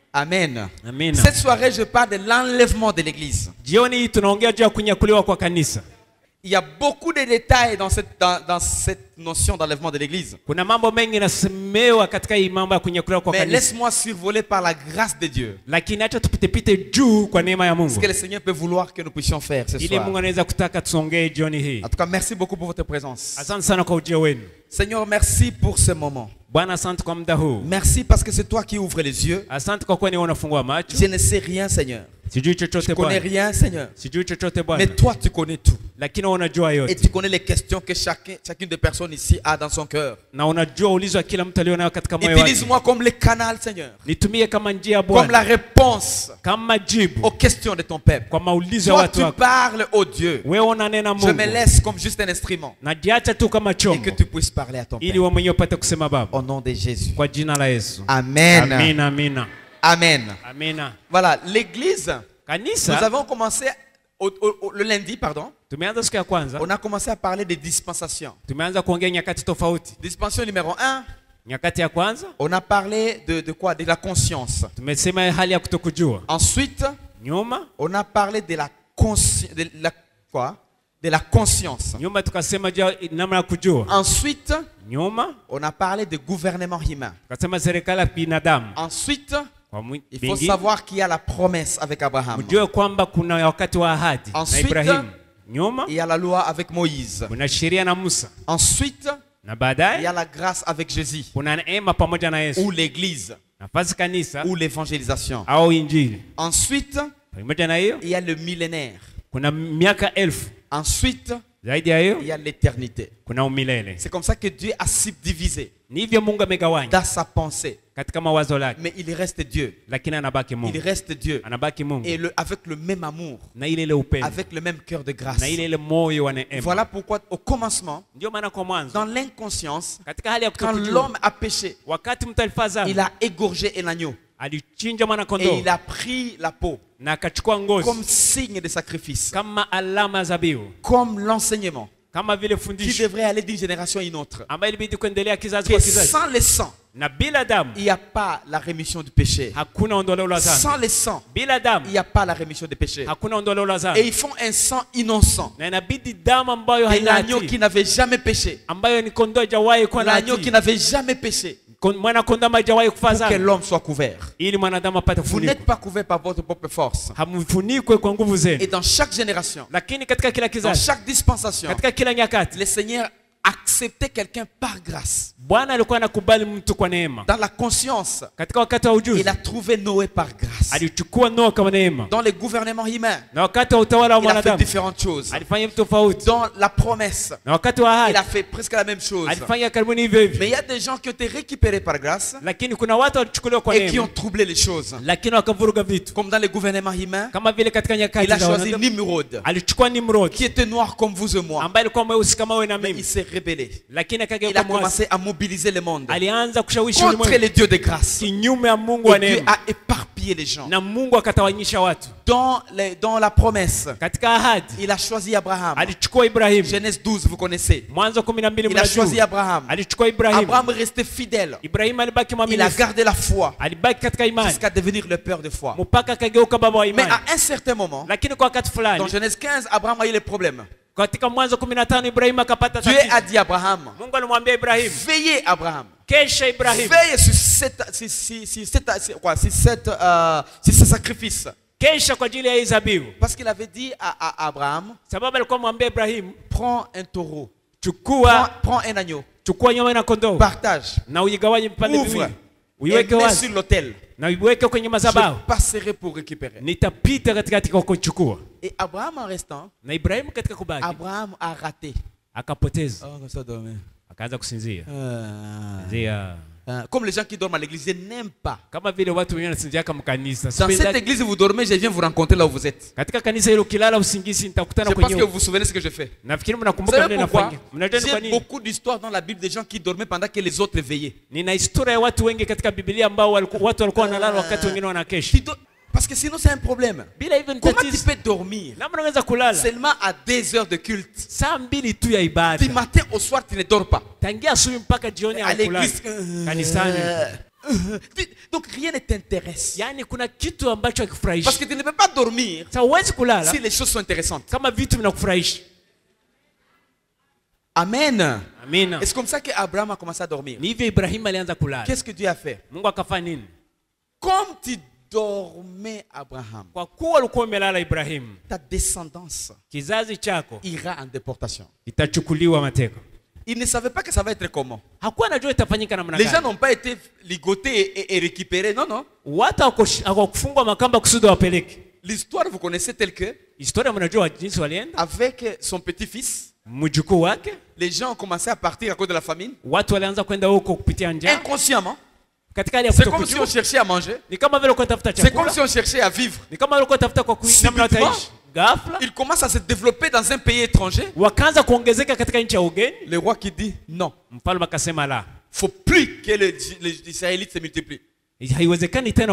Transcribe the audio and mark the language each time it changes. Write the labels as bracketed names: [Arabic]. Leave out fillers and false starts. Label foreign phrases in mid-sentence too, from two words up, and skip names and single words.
[French] Amen. Amen. Cette soirée, je parle de l'enlèvement de l'église. [Swahili] Jioni tunaongea juu ya kunyakuliwa kwa kanisa. [French] Il y a beaucoup de détails dans cette notion d'enlèvement de l'église. [Swahili] Kuna mambo mengi nasemewa katika hii mambo ya kunyakuliwa kwa [French] Mais [Swahili] kanisa. [French] laisse-moi survoler par la grâce de Dieu. [Swahili] Lakini acha tupite juu kwa neema ya Mungu. [French] Ce que le Seigneur peut vouloir que nous puissions faire ce [Swahili] Ile [French] soir. [Swahili] Mungu anaweza kutaka tusongee jioni hii. [French] En tout cas, merci beaucoup pour votre présence. [Swahili] Asante sana kwa ujio wenu. [French] Seigneur, merci pour ce moment. [Swahili] Bwana, asante kwa muda huu. [French] Merci parce que c'est toi qui ouvres les yeux. [Swahili] Asante kwa kuwa ni unafungua macho. [French] Je ne sais rien, Seigneur. [Swahili] Sijui chochote [French] Je connais [Swahili] Bwana. [French] rien, Seigneur. [Swahili] Sijui chochote Bwana. [French] Mais toi, tu connais tout. [Swahili] Lakini unajua [French] Et [Swahili] yote. [French] tu connais les questions que chacune des personnes ici a dans son cœur. [Swahili] Na unajua ulizo wa kila mtu alionayo katika moyo wake. [French] Utilise-moi comme le canal, Seigneur. [Swahili] Nitumie kama njia [French] Comme [Swahili] Bwana. [French] la réponse [Swahili] Kama jibu [French] aux questions de ton peuple. [Swahili] kwa maulizo ya [French] Toi, [Swahili] watu [French] tu [Swahili] wako. [French] parles, oh Dieu. [Swahili] Wewe unanena [French] Je [Swahili] Mungu. [French] me laisse comme juste un instrument. [Swahili] Najiacha tu kama [French] Et que [Swahili] chombo. [French] tu puisses parler à ton [Swahili] Ili [French] peuple. [Swahili] wewe mwenyewe upate kusema Baba. [French] Au nom de Jésus. [Swahili] Kwa jina la Yesu. [French] Amen. [Swahili] Amina, amina. [French] Amen. [Swahili] Amina. [French] Voilà, l'église, nous [Swahili] Kanisa [French] avons commencé le lundi, pardon. [Swahili] tumeanza siku ya kwanza. [French] On a commencé à parler des dispensations. [Swahili] Tumeanza kuongea nyakati tofauti. [French] Dispensation numéro 1, [Swahili] Nyakati ya kwanza [French] on a parlé de quoi? De la conscience. [Swahili] tumesema hali ya kutokujua. [French] Ensuite, [Swahili] Nyuma [French] on a parlé de la conscience. De la conscience. [Swahili] tukasema juu ya namna ya kujua. [French] Ensuite, [Swahili] Nyuma [French] on a parlé de gouvernement humain. [Swahili] tukasema serikali ya binadamu. [French] Ensuite, [Swahili] Kwa [French] il faut [Swahili] bingi, [French] savoir qu'il y a la promesse avec Abraham. [Swahili] mjue kwamba kuna wakati wa ahadi na [French] Ensuite, [Swahili] Ibrahimu. Nyuma [French] Il y a la loi avec Moïse. [Swahili] kuna sheria na Musa. [French] Ensuite, [Swahili] Na [French] il y [Swahili] baadaye [French] a la grâce avec Jésus. [Swahili] kuna neema pamoja na Yesu. [French] Ou l'église. [Swahili] Nafasi kanisa [French] Ou l'évangélisation. [Swahili] au injili. [French] Ensuite, [Swahili] Pamoja na hiyo [French] il y a le millénaire. [Swahili] kuna miaka 1000. [French] Ensuite, [Swahili] Zaidi ya hiyo [French] il y a l'éternité. [Swahili] kuna umilele. [French] C'est comme ça que Dieu a subdivisé [Swahili] Ni hivyo Mungu amegawanya [French] dans sa pensée. [Swahili] katika mawazo lake, [French] Mais il reste Dieu. [Swahili] lakini anabaki [French] Il [Swahili] Mungu. [French] reste Dieu. [Swahili] Anabaki Mungu. [French] Et avec le même amour. [Swahili] Na ile upendo. [French] Avec le même cœur de grâce. [Swahili] Na ile moyo wa neema. [French] Voilà pourquoi au commencement, [Swahili] Ndio maana kwa mwanzo [French] dans l'inconscience, [Swahili] katika hali ya [French] quand [Swahili] kutokujua, [French] l'homme a péché, [Swahili] wakati mtu alifanya [French] il a égorgé un agneau. [Swahili] alichinja mwana [French] Et [Swahili] kondoo [French] il a pris la peau [Swahili] na akachukua ngozi [French] comme signe de sacrifice. [Swahili] kama alama ya zabihu, [French] Comme l'enseignement [Swahili] kama vile [French] qui [Swahili] fundisho [French] devrait aller d'une génération à une autre. [Swahili] ambayo ilibidi kuendelea kizazi [French] Que [Swahili] kwa kizazi. [French] sans le sang, [Swahili] Na bila damu [French] il n'y a pas la rémission du péché. [Swahili] hakuna ondoleo la [French] Sans [Swahili] dhambi. [French] le sang, [Swahili] Bila damu [French] il n'y a pas la rémission des péchés. [Swahili] hakuna ondoleo la [French] Et [Swahili] dhambi. [French] ils font un sang innocent. [Swahili] Na inabidi damu ambayo [French] Et [Swahili] haina [French] l'agneau qui [Swahili] hatia, [French] n'avait jamais péché. [Swahili] ambayo ni kondoo hajawahi kuwa na [French] L'agneau qui [Swahili] hatia, [French] n'avait jamais péché. [Swahili] mwana kondoo ambaye hajawahi [French] Pour [Swahili] kufanya [French] que [Swahili] dhambi, [French] l'homme soit couvert. [Swahili] ili mwanadamu apate [French] Vous n'êtes [Swahili] kufunikwa. [French] pas couvert par votre propre force. [Swahili] Hamfunikwe kwa nguvu [French] Et [Swahili] zenu, [French] dans chaque génération, [Swahili] lakini katika kila [French] dans [Swahili] kizazi, [French] chaque dispensation, [Swahili] katika kila nyakati, [French] le Seigneur acceptait quelqu'un par grâce. [Swahili] Bwana alikuwa anakubali mtu kwa neema. [French] Dans la conscience, [Swahili] Katika wakati wa ujuzi [French] il a trouvé Noé par grâce. [Swahili] alichukua Noa kama neema, [French] Dans le gouvernement humain, [Swahili] na wakati wa utawala wa [French] il a fait [Swahili] mwanadamu [French] différentes choses. [Swahili] alifanya vitu tofauti, [French] Dans la promesse, [Swahili] na wakati wa [French] il a [Swahili] ahadi [French] fait presque la même chose. [Swahili] alifanya karibuni hivyo hivyo. [French] Mais il y a des gens qui ont été récupérés par grâce [Swahili] Lakini kuna watu walichukuliwa kwa [French] et qui ont [Swahili] neema, [French] troublé les choses. [Swahili] lakini wakavuruga vitu, [French] Comme dans le gouvernement humain, [Swahili] kama vile katika nyakati [French] il a [Swahili] za [French] choisi [Swahili] wanadamu [French] Nimrod, [Swahili] alichukua Nimrod [French] qui était noir comme vous et moi. [Swahili] ambaye alikuwa mweusi kama wewe na [French] Mais il [Swahili] mimi, [French] s'est rébellé. [Swahili] lakini [French] Il [Swahili] akageuka [French] a [Swahili] mwasi, [French] commencé à mobiliser le monde [Swahili] alianza kushawishi [French] contre [Swahili] ulimwengu [French] les dieux de grâce. [Swahili] kinyume ya Mungu wa [French] Et Dieu [Swahili] neema, [French] a éparpillé les gens. [Swahili] na Mungu akatawanyisha watu. [French] Dans la promesse, [Swahili] Katika ahadi [French] il a choisi Abraham. [Swahili] alichukua Ibrahimu. [French] Genèse 12, vous connaissez. [Swahili] Mwanzo 12 [French] Il a choisi [Swahili] mnajua, [French] Abraham. [Swahili] alichukua Ibrahimu. [French] Abraham est resté fidèle. [Swahili] Ibrahimu alibaki [French] Il a [Swahili] mwaminifu, [French] gardé la foi [Swahili] alibaki katika imani [French] jusqu'à devenir le père de foi. [Swahili] mpaka akageuka baba wa [French] Mais [Swahili] imani. [French] à un certain moment, [Swahili] Lakini kwa wakati [French] dans [Swahili] fulani, [French] Genèse 15, Abraham a eu les problèmes. [Swahili] katika Mwanzo 15 Ibrahimu akapata [French] Dieu [Swahili] tatizo. [French] a dit à Abraham, [Swahili] Mungu alimwambia Ibrahimu, [French] veillez Abraham. [Swahili] kesha Ibrahimu, [French] Veille sur ce sacrifice. [Swahili] kesha kwa ajili ya hii zabihu. [French] Parce qu'il avait dit à Abraham, [Swahili] Sababu alikuwa mwambia Ibrahimu, [French] prends un taureau, prends un agneau, [Swahili] chukua nyama na kondoo [French] partage, [Swahili] na uigawanye vipande [French] ouvre [Swahili] viwili, [French] et [Swahili] uiweke [French] mets [Swahili] wazi [French] sur l'autel. [Swahili] na uiweke kwenye [French] Je [Swahili] madhabahu, [French] passerai pour récupérer. [Swahili] nitapita katikati kwa kuchukua. [French] Et Abraham en restant, [Swahili] Na Ibrahimu katika kubaki [French] Abraham a raté. [Swahili] akapoteza, [French] Oh, comme ça, dormir. [Swahili] akaanza kusinzia. Sinzia. [French] Comme les gens qui dorment à l'église, je n'aime pas. [Swahili] Kama vile watu wengine wanasinzia kama kanisa. [French] Dans cette église, vous dormez, je viens vous rencontrer là où vous êtes. [Swahili] Katika kanisa hilo ukilala usingizi nitakutana [French] Je pense que [Swahili] kwenye. [French] vous vous souvenez de ce que je fais. [Swahili] Nafikiri [French] Vous [Swahili] mnakumbuka [French] savez [Swahili] vile [French] pourquoi? [Swahili] nafanya. Mnajua ni kwa [French] J'ai [Swahili] nini? [French] beaucoup d'histoires dans la Bible de gens qui dormaient pendant que les autres veillaient. [Swahili] Nina historia ya watu wengi katika Biblia ambao watu walikuwa wanalala wakati wengine wanakesha. [French] Parce que sinon, c'est un problème. [Swahili] Bila hivyo [French] Comment tu [Swahili] nitatizo. [French] peux dormir [Swahili] Namna unaweza kulala [French] seulement à 2 heures de culte? [Swahili] saa 2 tu ya [French] Du [Swahili] ibada, [French] matin au soir, tu ne dors pas. [Swahili] tangia asubuhi mpaka jioni [French] À [Swahili] hakulala [French] l'église. [Swahili] kanisani. [French] Donc rien ne t'intéresse. [Swahili] Yani kuna kitu ambacho [French] Parce [Swahili] hakifurahishi. [French] que tu ne peux pas dormir [Swahili] Sasa huwezi kulala [French] si les choses sont intéressantes. [Swahili] kama vitu vinakufurahisha. [French] Amen. [Swahili] Amina. [French] Et c'est comme ça qu'Abraham a commencé à dormir. [Swahili] Ni hivyo Ibrahim alianza kulala. [French] Qu'est-ce que Dieu a fait? [Swahili] Mungu akafanya nini? [French] Comme tu dormais, Abraham, [Swahili] Kwa kuwa ulikuwa umelala Ibrahim, [French] ta descendance [Swahili] kizazi chako [French] ira en déportation. [Swahili] itachukuliwa mateka. [French] Il ne savait pas que ça va être comment. [Swahili] Hakuwa anajua itafanyika namna [French] Les gens [Swahili] gani. [French] n'ont pas été ligotés et récupérés. Non, non. [Swahili] Watu hawakufungwa makamba kusudi wapeleke. [French] L'histoire, vous connaissez telle que, [Swahili] Historia mnajua jinsi walienda. [French] avec son petit-fils, [Swahili] Mjukuu wake, [French] les gens ont commencé à partir à cause de la famine. [Swahili] watu walianza kwenda huko kupitia njaa. [French] Inconsciemment. [Swahili] Katika hali ya [French] C'est comme si on [Swahili] kutokujua, [French] cherchait à manger. [Swahili] ni kama vile uko tafuta [French] C'est comme [Swahili] chakula. [French] si on cherchait à vivre. [Swahili] Ni kama vile uko tafuta kwa kuishi namna [French] Subitement, [Swahili] utaishi. Ghafla [French] il commence à se développer dans un pays étranger. [Swahili] wakaanza kuongezeka katika nchi ya ugeni. [French] Le roi qui dit non, [Swahili] Mfalme akasema la, [French] faut plus que les Israélites se multiplient. [Swahili] haiwezekani tena